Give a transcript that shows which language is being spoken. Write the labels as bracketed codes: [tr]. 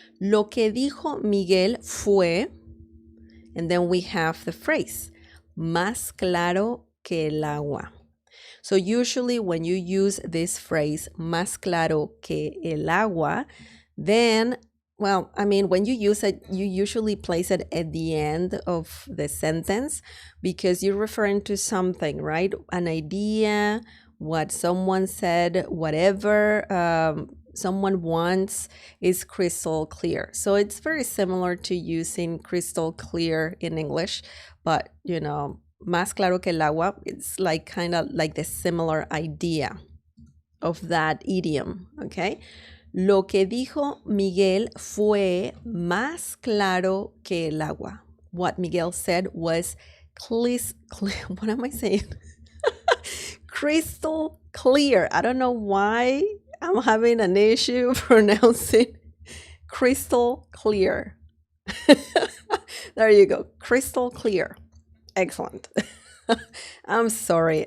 [es] Lo que dijo Miguel fue, [en] and then we have the phrase, [es] más claro que el agua. [en] So usually when you use this phrase, [es] más claro que el agua, [en] then, when you use it, you usually place it at the end of the sentence because you're referring to something, right? An idea, what someone said, whatever someone wants is crystal clear. So it's very similar to using crystal clear in English, but [es] más claro que el agua, [en] it's kind of like the similar idea of that idiom, okay? [es] Lo que dijo Miguel fue más claro que el agua. [en] What Miguel said was what am I saying? Crystal clear. I don't know why I'm having an issue pronouncing crystal clear. There you go. Crystal clear. Excellent. I'm sorry.